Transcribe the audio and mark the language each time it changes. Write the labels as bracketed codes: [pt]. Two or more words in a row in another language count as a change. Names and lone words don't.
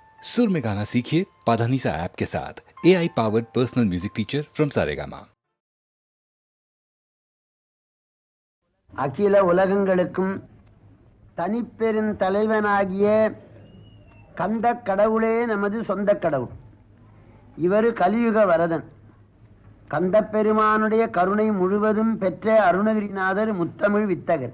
[hi] सुर में गाना सीखिए पाधानीसा ऐप के साथ। AI पावर्ड पर्सनल म्यूजिक टीचर फ्रॉम सारेगामा। [ta] அகில உலகங்களுக்கும் தனிப்பெரும் தலைவனாகிய கந்த கடவுளே நமது சொந்த கடவுள். இவர் கலியுக வரதன். கந்த பெருமானுடைய கருணை முழுவதும் பெற்ற அருணகிரிநாதர் முத்தமிழ் வித்தகர்.